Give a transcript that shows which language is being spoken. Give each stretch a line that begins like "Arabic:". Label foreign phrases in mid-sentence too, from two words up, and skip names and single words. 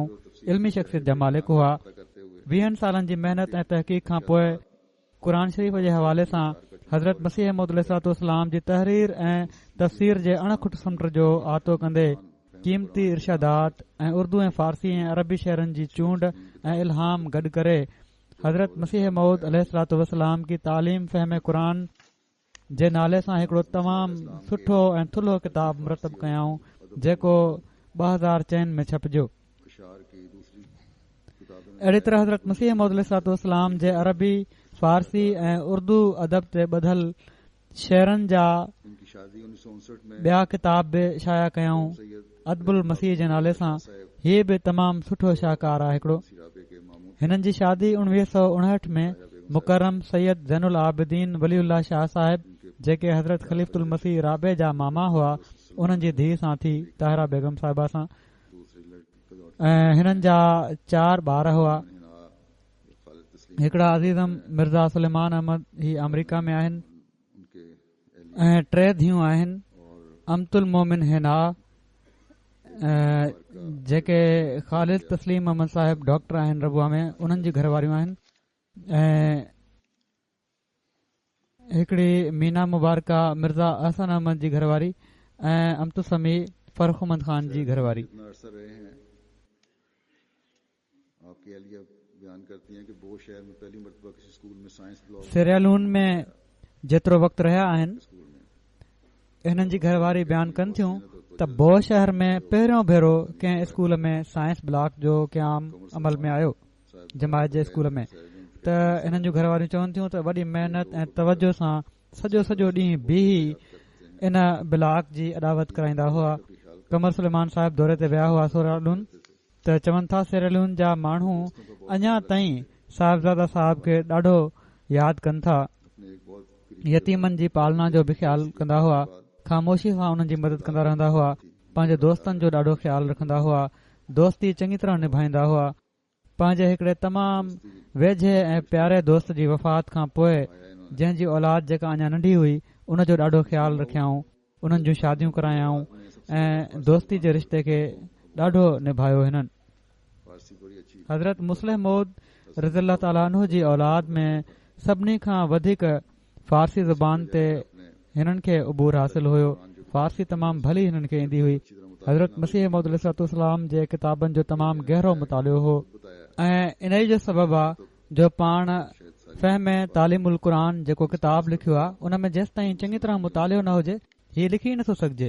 Sindhi: इल्मी शख़्सियत जा मालिक हुआ। 20 सालनि जी महिनत ऐं तहक़ीक़ खां पोइ क़ुर शरीफ़ जे हवाले सां हज़रत मसीह मौद अलैहिस्सलाम जी तहरीर ऐं तफ़सीर जे अणखुट समुंड जो आतो कंदे क़ीमती इर्शादात ऐं उर्दू ऐं फ़ारसी ऐं अरबी शहरनि जी चूंड ऐं इल्हाम गॾु करे हज़रत मसीह मौद अलैहिस्सलाम की तालीम फ़हम क़ुरान जे नाले सां हिकिड़ो तमामु सुठो ऐं थुल्हो किताब मुरतब कयाऊं जेको 2004 में छपजो।
Urdu: اشعار کی دوسری کتابیں میں
Sindhi: अहिड़ी तरह हज़रत मसीह मौद अलैहिस्सलाम जे अरबी फारसी ऐं उर्दू अदब ते ॿधल शेरनि जा
Urdu: ان کی شادی 1959 میں
Sindhi: ॿिया किताब बि शाया कयाऊं। सैयद अदबुल मसीह जे नाले सां हीअ बि तमामु सुठो शाहकार आहे हिकिड़ो।
Urdu: سرابے کے مامود
Sindhi: हिननि जी शादी 1959 में मुकरम सैयद ज़ैनुल आबिदीन वलीउल्लाह शाह साहिब जेके हज़रत खलीफ़ुल मसीह राबे जा मामा हुआ उन्हनि जी धीउ सां थी, ताहिरा बेगम साहिबा सां।
Urdu: دوسری لڑکی کا
Sindhi: ऐं हिननि जा 4 ॿार हुआ। हिना खालिद तस्लीम हिकिड़ा अज़ीज़म मिर्ज़ा सुलेमान अहमद ही अमरीका में आहिनि
Urdu: ان کے اہلیہ
Sindhi: ऐं 3 धीअरूं आहिनि और अमतुल मोमिन हिना जेके ख़ालिद तस्लीम अहमद साहिब डॉक्टर आहिनि रबुआ में, उन्हनि जी घरवारियूं आहिनि। ऐं हिकिड़ी मीना मुबारका मिर्ज़ा अहसन अहमद जी घरवारी ऐं अमतु समी फरखुमंद ख़ान जी घरवारी।
Urdu: جتنا عرصہ رہے ہیں آپ کی اہلیہ بیان کرتی ہیں کہ بوہ شہر میں پہلی مرتبہ کسی اسکول میں سائنس بلاک
Sindhi: सिरियालून में जेतिरो वक़्तु रहिया आहिनि स्कूल में हिननि जी घरवारी बयानु कनि थियूं त बोह शहर में पहिरियों भेरो कंहिं स्कूल में साइंस ब्लॉक जो क़याम अमल में आयो जमायत जे स्कूल में। त हिननि जूं घरवारियूं चवनि थियूं त वॾी महिनत ऐं तवजो सां सॼो ॾींहुं बीही इन ब्लॉक जी अॾावत कराईंदा हुआ। कमर सुलेमान साहिब दौरे ते विया हुआ सिरियालून त चवनि था सिरियालून जा माण्हू अञा ताईं साहिबज़ादा साहिब खे ॾाढो यादि कनि था।
Urdu: اپنے ایک بہت
Sindhi: यतीमनि जी पालना जो बि ख्यालु कंदा हुआ, ख़ामोशी सां उन्हनि जी मदद कंदा रहंदा हुआ, पंहिंजे दोस्तनि जो ॾाढो ख्यालु रखंदा हुआ, दोस्ती चङी तरह निभाईंदा हुआ। पंहिंजे हिकिड़े तमामु वेझे ऐं प्यारे दोस्त जी वफ़ात खां पोइ जंहिंजी औलाद जेका अञा नंढी हुई उन जो ॾाढो ख्यालु रखियाऊं, उन्हनि जूं शादियूं करायाऊं ऐं दोस्ती जे रिश्ते खे ॾाढो निभायो हिननि।
Urdu: فارسی بڑی اچھی
Sindhi: हज़रत मुस्लिम मौद रज़ियल्लाहु ताला अन्हु जी औलाद में सभिनी खां वधीक फारसी ज़ुबान ते हिननि खे उबूर हासिल हुयो। फारसी तमामु भली हिननि खे ईंदी हुई। हज़रत मसीह मौद अलैहिस्सलाम जे किताबनि जो तमामु गहरो मुतालियो हो ऐं इन ई जो सबबु आहे जो पाण फ़हम तालीमुल क़ुरान जेको किताब लिखियो आहे उन में जेसि ताईं चङी तरह मुतालियो न हुजे हीअ लिखी नथो सघिजे।